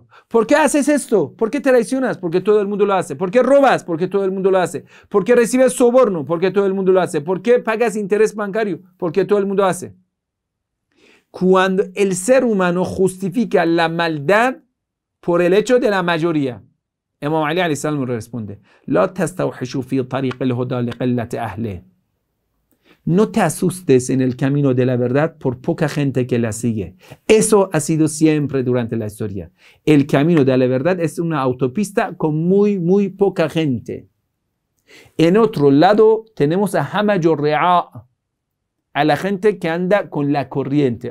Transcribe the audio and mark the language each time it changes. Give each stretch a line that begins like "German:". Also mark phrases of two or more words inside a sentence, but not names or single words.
Spanish: ¿Por qué haces esto? ¿Por qué traicionas? Porque todo el mundo lo hace. ¿Por qué robas? Porque todo el mundo lo hace. ¿Por qué recibes soborno? Porque todo el mundo lo hace. ¿Por qué pagas interés bancario? Porque todo el mundo lo hace. Cuando el ser humano justifica la maldad por el hecho de la mayoría.
Arabic: إمام علي عليه السلام responde, "لا تستوحشوا في طريق الهدى لقلة أهله."
Spanish: No te asustes en el camino de la verdad por poca gente que la sigue. Eso ha sido siempre durante la historia. El camino de la verdad es una autopista con muy poca gente. En otro lado tenemos a Hamajur Ri'a, a la gente que anda con la corriente.